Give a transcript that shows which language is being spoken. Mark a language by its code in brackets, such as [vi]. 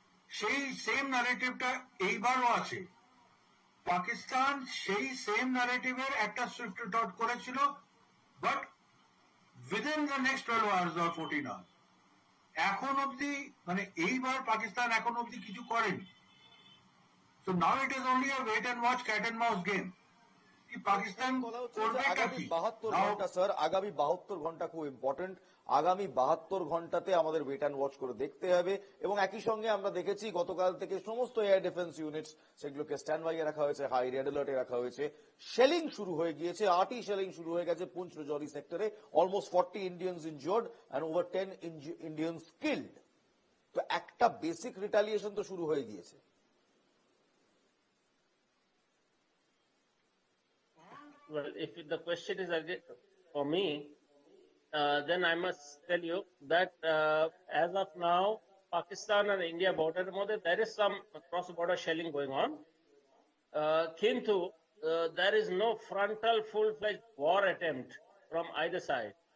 [bn] সেই সেম ন্যারেটিভটা এইবারও আছে। পাকিস্তান সেই সেম ন্যারেটিভের একটা সুইফট রিটর্ট করেছিল, [en] But within the next 12 hours or 14 hours। [bn] এখন অব্দি মানে এইবার পাকিস্তান এখন অব্দি কিছু করেনি। [en] So now it is only a wait and watch cat and mouse game. [bn] কি পাকিস্তান করবে আগামী 72 ঘন্টা, স্যার আগামী 72 ঘন্টা খুব ইম্পর্টেন্ট। আগামী 72 ঘন্টাতে আমাদের [en] wait and watch [bn] করে দেখতে হবে। এবং একই সঙ্গে আমরা দেখেছি গতকাল থেকে সমস্ত এয়ার ডিফেন্স ইউনিটস সেগুলোকে স্ট্যান্ড বাই রাখা হয়েছে, হাই রেড অ্যালার্টে রাখা হয়েছে। শেলিং শুরু হয়ে গিয়েছে, 8টি শেলিং শুরু হয়ে গেছে পুঞ্চ রাজৌরি সেক্টরে। [en] Almost 40 Indians injured and over 10 Indians killed. [bn] তো একটা বেসিক রিটালিয়েশন তো শুরু হয়ে গিয়েছে। [en] Well, if the question is again for me, then I must tell you that as of now, Pakistan and India border, there is some cross-border shelling going on. Kintu, there is no frontal, full-fledged war attempt from either side.